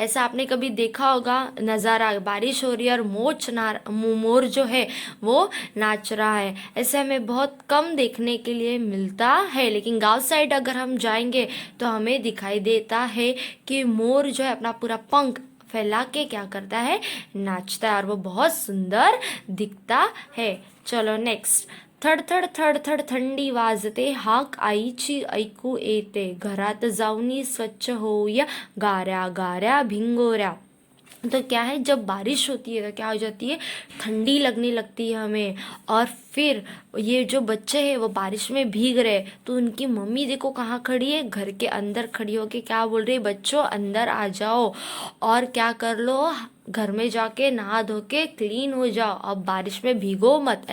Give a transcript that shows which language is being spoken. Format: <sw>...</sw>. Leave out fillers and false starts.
<hi>ऐसा आपने कभी देखा होगा नज़ारा, बारिश हो रही है और मोर जो है वो नाच रहा है. ऐसे हमें बहुत कम देखने के लिए मिलता है, लेकिन गांव साइड अगर हम जाएंगे तो हमें दिखाई देता है कि मोर जो है अपना पूरा पंख फैला के क्या करता है? नाचता है, और वो बहुत सुंदर दिखता है. चलो नेक्स्ट.</hi> <mr>थड थड थड थड थंडी वाजते, हाक आईची ऐकू येते, घरात जाऊनी स्वच्छ होऊया गाऱ्या गाऱ्या भिंगोऱ्या.</mr> <hi>तो क्या है? जब बारिश होती है तो क्या हो जाती है? ठंडी लगने लगती है हमें. और फिर ये जो बच्चे हैं वो बारिश में भीग रहे, तो उनकी मम्मी देखो कहाँ खड़ी है? घर के अंदर खड़ी होके क्या बोल रही है? बच्चों अंदर आ जाओ और क्या कर लो, घर में जाके नहा धो के क्लीन हो जाओ, अब बारिश में भीगो मत.</hi>